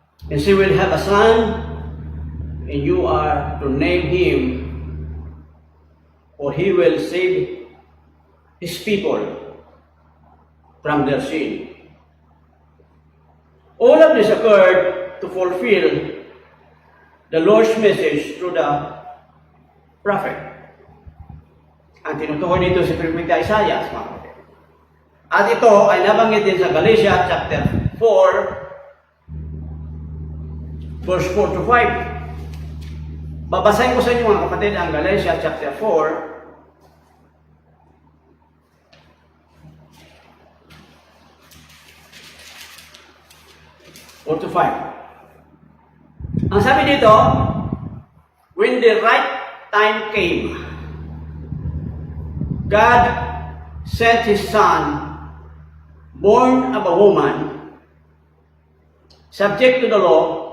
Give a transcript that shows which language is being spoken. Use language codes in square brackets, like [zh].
[en] And she will have a son, and you are to name him, for he will save his people from their sin. All of this occurred to fulfill the Lord's message through the prophet. [tl] Ang tinutukoy dito si Propeta Isaiah, mga kapatid. At ito ay nabanggit din sa Galatia chapter 4, verse 4 to 5. Babasahin ko sa inyo mga kapatid ang Galatia chapter 4, to 5. Ang sabi dito, [en] when the right time came, God sent His Son, born of a woman, subject to the law.